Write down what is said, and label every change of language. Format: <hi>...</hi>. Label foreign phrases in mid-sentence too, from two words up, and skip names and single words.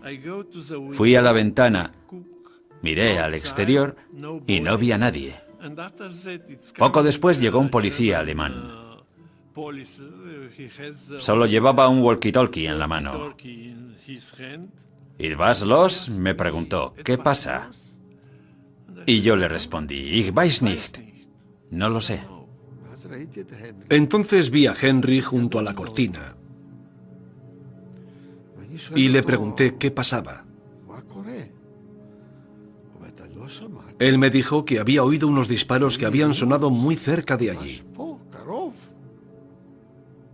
<es>Fui a la ventana, miré al exterior y no vi a nadie. Poco después llegó un policía alemán. Solo llevaba un walkie-talkie en la mano. ¿Y vas los? Me preguntó. ¿Qué pasa? Y yo le respondí,</es> <de>Ich weiß nicht.</de> <es>No lo sé. Entonces vi a Henry junto a la cortina y le pregunté qué pasaba. Él me dijo que había oído unos disparos que habían sonado muy cerca de allí.</es>